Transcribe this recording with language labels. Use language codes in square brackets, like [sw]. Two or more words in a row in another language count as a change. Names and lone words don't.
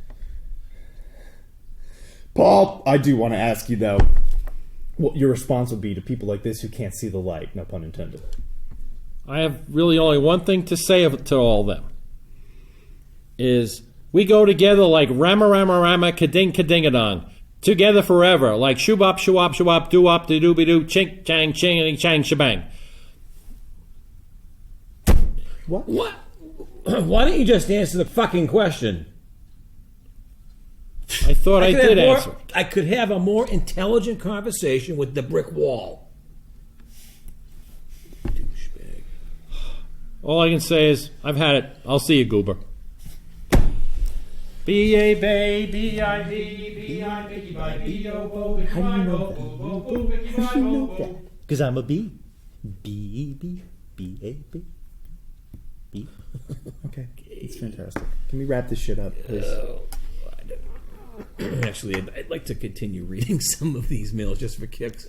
[en] Paul, I do want to ask you, though, what your response would be to people like this who can't see the light, no pun intended. I have really only one thing to say to all of them. Is we go together like Rama Rama Rama Kading Kadingadong. Together forever, like shoo-bop, shoo-wop, shoo-wop, doo-wop, doo-doo-be-doo, chink, chang, ching, chang, shebang. What? Why don't you just answer the fucking question? I thought I did answer. I could have a more intelligent conversation with the brick wall. All I can say is, I've had it. I'll see you, Goober. B-A-B, B-I-B, B-I-B, B-I-B-O-O, How do you know that? How do you know that? Because I'm a bee. B-E-B, B-A-B. B. Okay, it's fantastic. Can we wrap this shit up, please? Actually, I'd like to continue reading some of these mails just for kicks.